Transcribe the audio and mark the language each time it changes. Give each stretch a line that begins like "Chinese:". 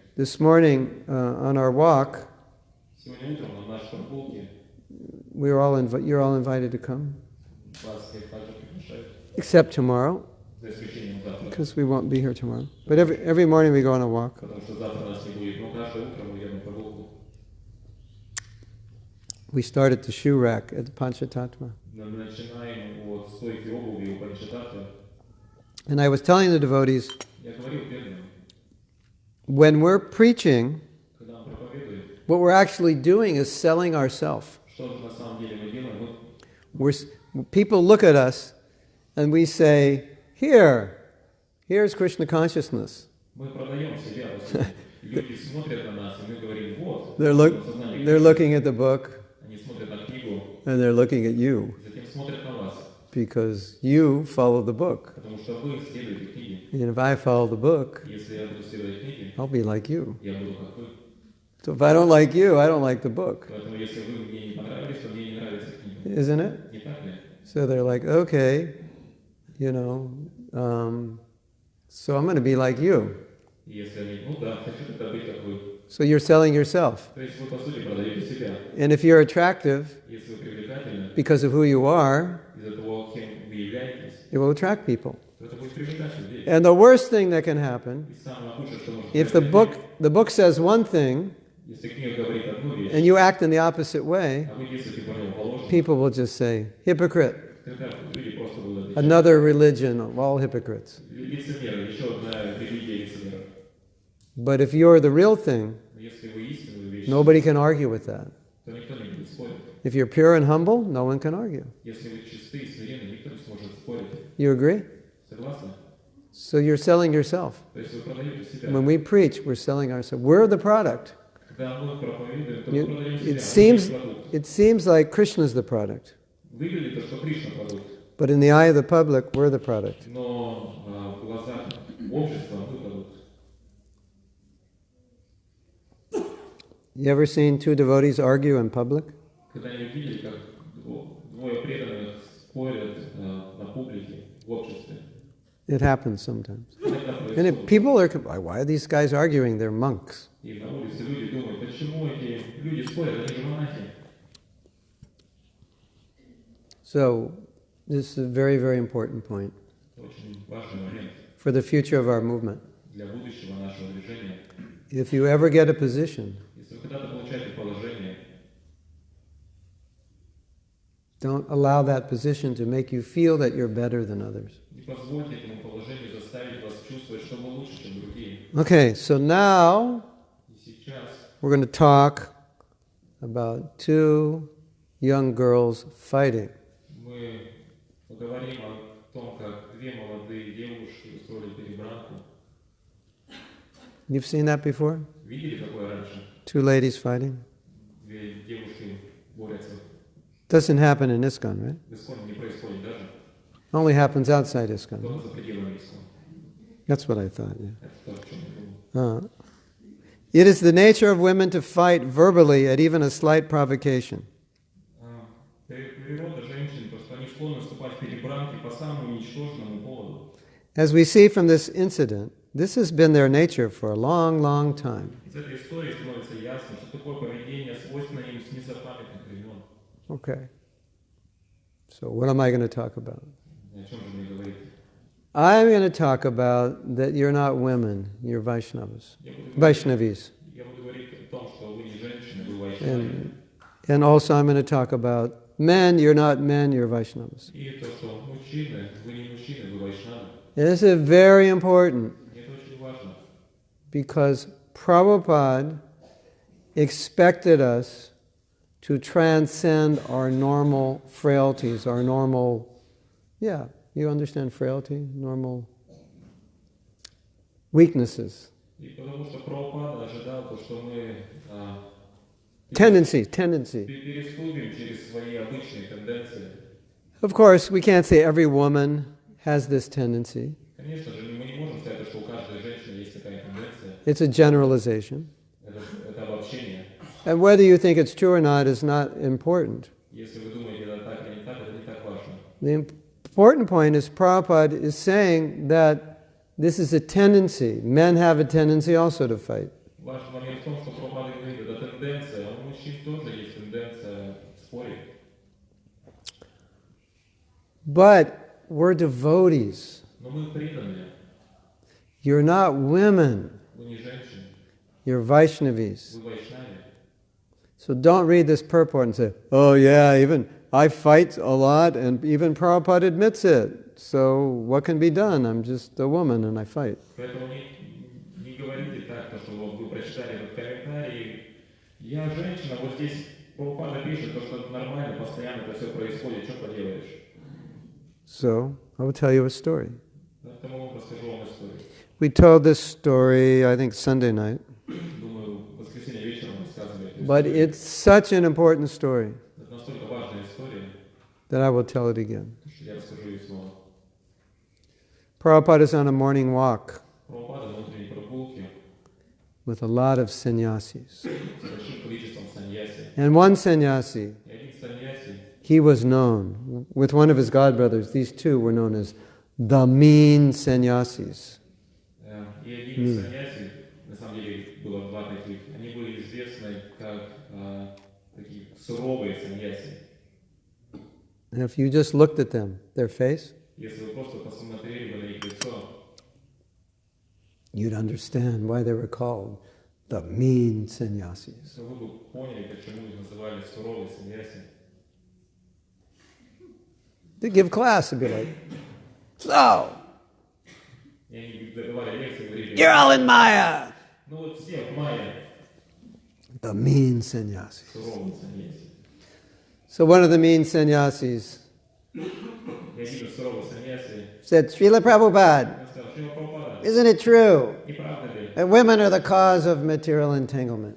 English: This morning on our walk,
Russian: Сегодня утром на нашей прогулке
English: you're all invited to come.
Russian: вас всех
English: Except tomorrow,
Russian: За исключением завтра.
English: because we won't be here tomorrow. But every morning we go on a walk.
Russian: Потому что завтра нас не будет. Но каждое утро мы идем на прогулку.
English: We start at the shoe rack at the Panchatattva.
Russian: Мы начинаем от стойки обуви у Панчататтвы.
English: And I was telling the devotees,
Russian: Я говорил преданным,
English: when we're preaching,
Russian: когда мы проповедуем,
English: what we're actually doing is selling ourselves.
Russian: что же на самом деле мы делаем?
English: People look at us and we say, here's Krishna consciousness.
Russian: Мы продаем себя. Люди смотрят на нас, и мы говорим, вот.
English: They're looking at the book
Russian: Они смотрят на книгу,
English: and they're looking at you
Russian: затем смотрят на вас,
English: because you follow the book.
Russian: потому что вы следуете книге.
English: And if I follow the book,
Russian: Если я буду следовать книге,
English: I'll be like you.
Russian: я буду как вы.
English: So if I don't like you, I don't like the book.
Russian: Поэтому если вы мне не понравились, то мне не нравится книга.
English: Isn't it?
Russian: Не так ли?
English: So they're like, okay, so I'm going to be like you.
Russian: Если они, ну да, хочу тогда быть как вы.
English: So you're selling yourself.
Russian: То есть вы, по сути, продаете себя.
English: And if you're attractive
Russian: Если вы привлекательны,
English: because of who you are,
Russian: из-за того, кем вы являетесь,
English: it will attract people.
Russian: то это будет привлекать людей.
English: And the worst thing that can happen,
Russian: И самое худшее, что может
English: if
Russian: произойти,
English: the book says one thing
Russian: если книга говорит одну вещь,
English: and you act in the opposite way,
Russian: а вы действуете по нему положено,
English: people will just say, hypocrite,
Russian: тогда люди просто будут отвечать.
English: another religion of all hypocrites.
Russian: Лицемеры, еще одна религия лицемеров.
English: But if you're the real thing,
Russian: Но если вы истинную вещь,
English: nobody can argue with that.
Russian: то никто не будет спорить.
English: If you're pure and humble, no one can argue.
Russian: Если вы чисты и смиренны, никто не сможет спорить.
English: You agree?
Russian: Согласны?
English: So you're selling yourself.
Russian: То есть вы продаете себя.
English: When we preach, we're selling ourselves. We're the product.
Russian: Когда мы проповедуем, то мы продаем себя.
English: It seems like Krishna's the product.
Russian: Выглядит, что Кришна продукт.
English: But in the eye of the public, we're the product.
Russian: Но в глазах общества мы продукт.
English: You ever seen two devotees argue in public?
Russian: Когда-нибудь видели, как двое преданных спорят на публике, в обществе?
English: It happens sometimes.
Russian: Иногда
English: And
Russian: происходит.
English: people are, why are these guys arguing? They're monks.
Russian: И на улице люди думают, почему эти люди спорят, они же монахи.
English: So this is a very, very important point
Russian: Очень важный момент
English: for the future of our movement.
Russian: для будущего нашего движения.
English: If you ever get a position,
Russian: Если вы когда-то получаете положение,
English: don't allow that position to make you feel that you're better than others.
Russian: не позвольте этому положению заставить вас чувствовать, что вы лучше, чем другие.
English: Okay, so now
Russian: И сейчас
English: we're going to talk about two young girls fighting.
Russian: мы поговорим о том, как две молодые девушки устроили перебранку.
English: You've seen that before?
Russian: Видели такое раньше?
English: Two ladies fighting?
Russian: Две девушки борются.
English: Doesn't happen in ISKCON, right?
Russian: В Исконе не происходит даже.
English: Only happens outside ISKCON.
Russian: Только за пределами Искона.
English: That's what I thought, yeah.
Russian: Это то, в чем я думал.
English: It is the nature of women to fight verbally at even a slight provocation.
Russian: Природа женщин, то, что они склонны вступать в перебранки по самому ничтожному поводу.
English: As we see from this incident, this has been their nature for a long, long time.
Russian: Из этой истории становится ясно, что такое поведение свойственно им с незапамятных времен.
English: Okay. So what am I going to talk about?
Russian: О чем же мне говорить?
English: I'm going to talk about that you're not women, you're Vaishnavas. Vaishnavis.
Russian: Я буду говорить о том, что вы не женщины, вы вайшнави.
English: And also I'm going to talk about men, you're not men, you're Vaishnavas.
Russian: И то, что мужчины, вы не мужчины, вы вайшнавы.
English: And this is very important
Russian: Это очень важно.
English: because Prabhupada expected us to transcend our normal frailties, our normal, you understand frailty? Normal weaknesses.
Russian: И потому что Прабхупада ожидал то, что мы
English: Tendency.
Russian: переступим через свои обычные тенденции.
English: Of course, we can't say every woman has this tendency.
Russian: Конечно же, мы не можем сказать, что у каждой женщины есть такая тенденция.
English: It's a generalization.
Russian: Это обобщение.
English: And whether you think it's true or not is not important.
Russian: Если вы думаете, это так или не так, это не так важно.
English: The important point is Prabhupada is saying that this is a tendency. Men have a tendency also to fight.
Russian: Важный момент в том, что Прабхупада говорит, это тенденция, а у мужчин тоже есть тенденция спорить.
English: But we're devotees.
Russian: Но мы преданные.
English: You're not women.
Russian: Вы не женщины.
English: You're Vaishnavis.
Russian: Вы вайшнави.
English: So don't read this purport and say, oh yeah, even I fight a lot and even Prabhupada admits it. So what can be done? I'm just a woman and I fight.
Russian: Поэтому не говорите так, что вы прочитали этот комментарий. Я женщина, вот здесь Прабхупада пишет, что это нормально, постоянно это все происходит, что поделаешь.
English: So I will tell you a story.
Russian: Поэтому расскажу вам историю.
English: We told this story, I think, Sunday night.
Russian: Думаю, в воскресенье вечером рассказывали эту
English: But
Russian: историю.
English: it's such an important story
Russian: Это настолько важная история,
English: that I will tell it again.
Russian: что я расскажу ее снова.
English: Prabhupada is on a morning walk
Russian: Прабхупада на утренней прогулке
English: with a lot of sannyasis.
Russian: с большим количеством саньяси.
English: And one sannyasi,
Russian: И один саньяси,
English: he was known, with one of his godbrothers, these two were known as the mean sannyasis.
Russian: и один из саньяси, на самом деле было два таких, они были известны как такие суровые саньяси.
English: And if you just looked at them, their face,
Russian: Если вы просто посмотрели бы на их лицо,
English: you'd understand why they were called the mean sannyasis.
Russian: то вы бы поняли, почему их называли суровые саньяси.
English: They give class and be like, so,
Russian: И они давали лекции, говорили,
English: you're all in Maya.
Russian: ну вот все в мае
English: The mean sannyasis.
Russian: суровые саньяси.
English: So one of the mean sannyasis
Russian: И один из суровых саньяси,
English: said, Srila Prabhupada,
Russian: он сказал, Шрила Прабхупада,
English: isn't it true
Russian: не правда ли,
English: that women are the cause of material entanglement?